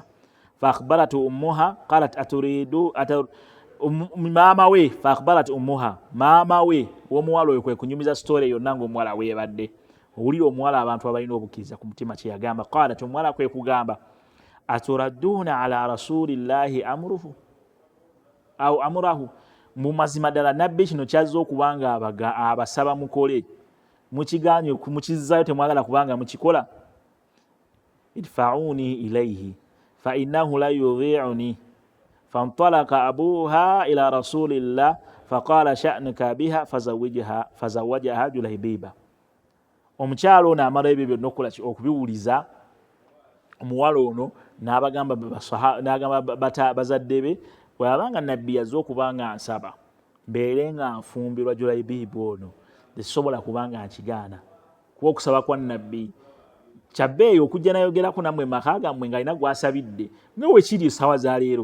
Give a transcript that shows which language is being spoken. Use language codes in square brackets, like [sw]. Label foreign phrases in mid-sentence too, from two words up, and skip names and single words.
[ar] فأخبرت أمها قالت أتريد [lg] maama we, [ar] فأخبرت أمها, [lg] maama we w'omuwala oyo kwe kunyumiza story yonna ng'omuwala weebadde. Owulira omuwala abantu abalina obukkiriza ku mutima kye yagamba. Qalat, omuwala kwe kugamba [ar] أتردون على رسول الله أمره أو أمره, [lg] mu mazima ddala nabbi kino kyazza okuba nga abasaba mukole, mukiganye mukizzayo temwagala kubanga mukikola. [ar] ادفعوني إليه فإنه لا يضيعني. فانطلق أبوها إلى رسول الله فقال شأنك بها فزوجها جليبيبا. [lg] Omukyalo ono amala ebyo byonna okubiwuliza, omuwala ono n'abagamba bazadde be, bw'abanga nabbi yazze okuba nga ansaba mbeere nga nfumbirwa Julaibiba ono, tesobola kuba nga nkigaana, kuba okusaba kwa nabbi kyabbeeyi okujja nayogerako nammwe maka gammwe ng'alina gw'asabidde nga we kiri essaawa za leero.